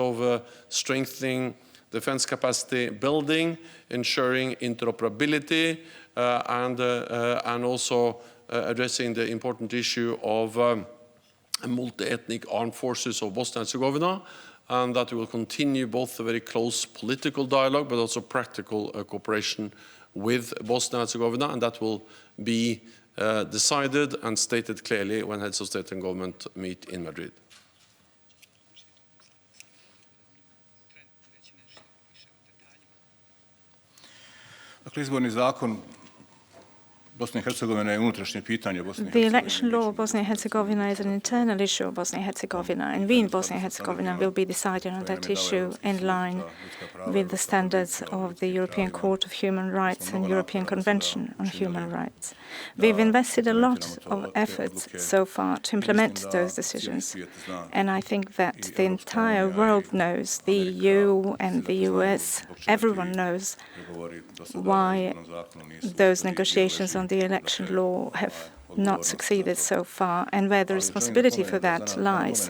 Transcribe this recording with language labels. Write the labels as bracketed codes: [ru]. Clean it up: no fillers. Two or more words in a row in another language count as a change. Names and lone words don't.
[en] of strengthening defense capacity building, ensuring interoperability, and also addressing the important issue of multi-ethnic armed forces of Bosnia and Herzegovina, and that we will continue both a very close political dialogue but also practical cooperation with Bosnia and Herzegovina, and that will be decided and stated clearly when heads of state and government meet in Madrid. [bs] Dakle, izborni zakon Bosne i Hercegovine je unutrašnje pitanje Bosne i [en] The [bs] Hercegovine. [en] election law of Bosnia and Herzegovina is an internal issue of Bosnia and Herzegovina, and we in Bosnia and Herzegovina will be deciding on that issue in line with the standards of the European Court of Human Rights and European Convention on Human Rights. We've invested a lot of efforts so far to implement those decisions, and I think that the entire world knows, the EU and the US, everyone knows why those negotiations on the election law have not succeeded so far, and where the responsibility for that lies.